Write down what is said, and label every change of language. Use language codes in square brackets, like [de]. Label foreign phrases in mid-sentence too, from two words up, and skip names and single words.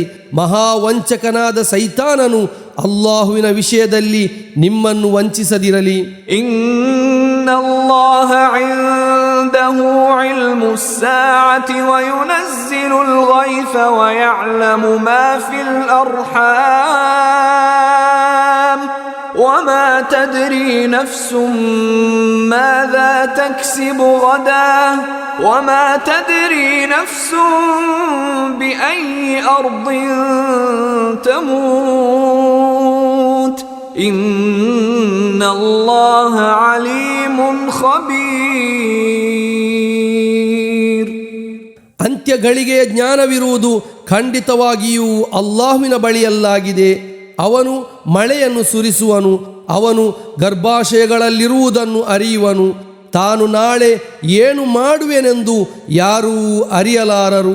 [kn] ಮಹಾವಂಚಕನಾದ ಸೈತಾನನು ಅಲ್ಲಾಹುವಿನ ವಿಷಯದಲ್ಲಿ ನಿಮ್ಮನ್ನು ವಂಚಿಸದಿರಲಿ. [ar] إن الله عنده علم الساعة وينزل الغيث ويعلم ما في ಅರ್ಹಾಮ್ وما تدري نفس ماذا تكسب غدا وما تدري نفس بأي أرض تموت إن الله عليم خبير. [kn] ಅಂತ್ಯಗಳಿಗೆಯ ಜ್ಞಾನವಿರುವುದು ಖಂಡಿತವಾಗಿಯೂ ಅಲ್ಲಾಹುವಿನ ಬಳಿಯಲ್ಲಾಗಿದೆ. ಅವನು ಮಳೆಯನ್ನು ಸುರಿಸುವನು, ಅವನು ಗರ್ಭಾಶಯಗಳಲ್ಲಿರುವುದನ್ನು ಅರಿಯುವನು. ತಾನು ನಾಳೆ ಏನು ಮಾಡುವೆನೆಂದು ಯಾರೂ ಅರಿಯಲಾರರು.